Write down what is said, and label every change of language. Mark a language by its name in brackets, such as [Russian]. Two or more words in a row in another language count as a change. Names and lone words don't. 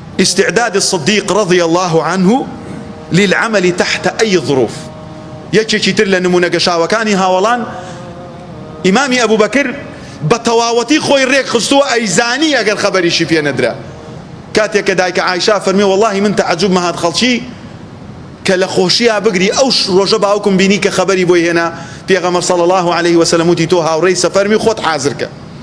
[Arabic] استعداد الصديق رضي الله عنه للعمل تحت أي ظروف. [Central Kurdish] یەکێکی تر لە نمونە گەشاوەکانی هاوڵان ئیمامی ئەبوو بەکر بە تەواوەتی خۆی ڕێک خستووە ئەیزانی ئەگەر خەبەریشی پێ نەدرا. کاتێک کە دایکە عایشا فەرمی وەڵڵاهی من تەعەجوب مەهات خەڵکی کە لە خۆشییا بگری ئەو ڕۆژە باوکم بینی کە خەبەری بۆی هێنا پێغەمبەر [Arabic] صلی الله عليه وسلم [Central Kurdish] وتی تۆ هاوڕێی سەفەرمی خۆت حازر کە.